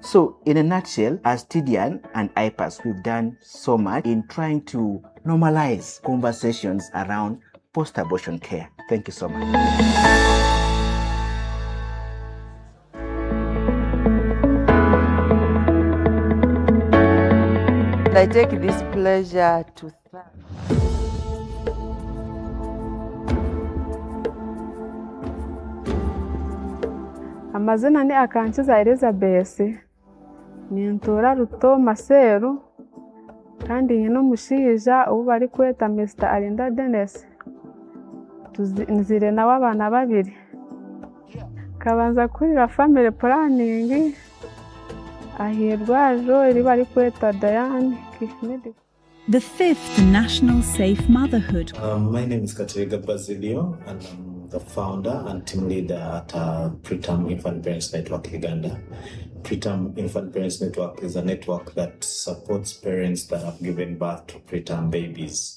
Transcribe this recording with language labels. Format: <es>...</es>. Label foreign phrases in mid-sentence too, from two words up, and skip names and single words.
<en>So in a nutshell, as TDIAN and IPAS, we've done so much in trying to normalize conversations around post-abortion care. Thank you so much. I take this pleasure to thank</en> <nyn>amazina ni Akankiza Elizabeth, nintura Ruto Maseru, kandi nyine omushaija ubu bari kweta Mr. Alinda Dennis. Nzire nawe abana babiri. Kabanza kurira</nyn> <en>family planning</en> <nyn>ahirwajo eri bari kweta Diane Kishmedi.</nyn> <en>The 5th National Safe Motherhood. My name is Katerega Basilio, and I'm the founder and team leader at Preterm Infant Parents Network Uganda. Preterm Infant Parents Network is a network that supports parents that have given birth to preterm babies.</en>